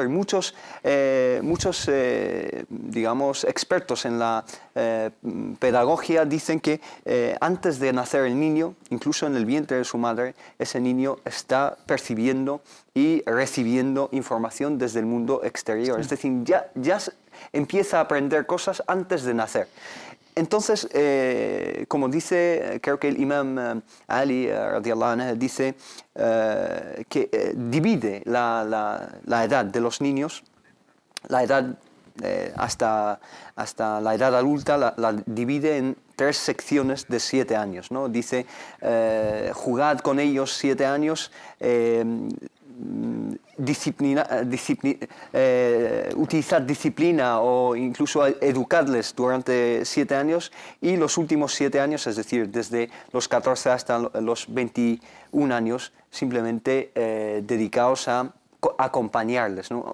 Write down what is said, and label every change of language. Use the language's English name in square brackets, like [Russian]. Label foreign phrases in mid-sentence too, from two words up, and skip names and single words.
[Spanish] Y muchos digamos, expertos en la pedagogía dicen que antes de nacer el niño, incluso en el vientre de su madre, ese niño está percibiendo y recibiendo información desde el mundo exterior. Sí. Es decir, ya empieza a aprender cosas antes de nacer. Entonces, como dice, creo que el imam Ali, [Arabic] رضي الله عنه, [Spanish] dice que divide la edad de los niños, la edad hasta la edad adulta, la divide en 3 secciones de 7 años, ¿no? Dice, jugad con ellos 7 años, utilizar disciplina o incluso educarles durante 7 años, y los últimos 7 años, es decir, desde los 14 hasta los 21 años, simplemente dedicaos a acompañarles, ¿no?